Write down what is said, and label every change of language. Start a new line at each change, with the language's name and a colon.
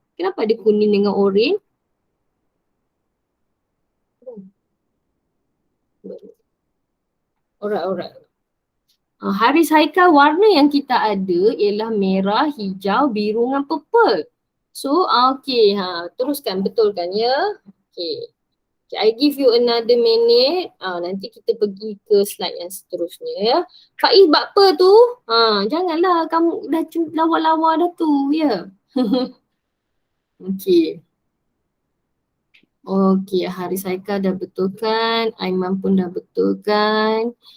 Malay: Kenapa ada kuning dengan oren?
English: Alright.
Malay: Haris Haikal, warna yang kita ada ialah merah, hijau, biru dengan purple. So, okay, teruskan, betul kan ya? Okay.
English: Okay, I give you another minute.
Malay: Nanti kita pergi ke slide yang seterusnya ya. Faiz buat apa tu? Janganlah kamu dah lawa-lawa dah tu ya. Okay. Okay, Haris Haikal dah betulkan. Aiman pun dah betulkan.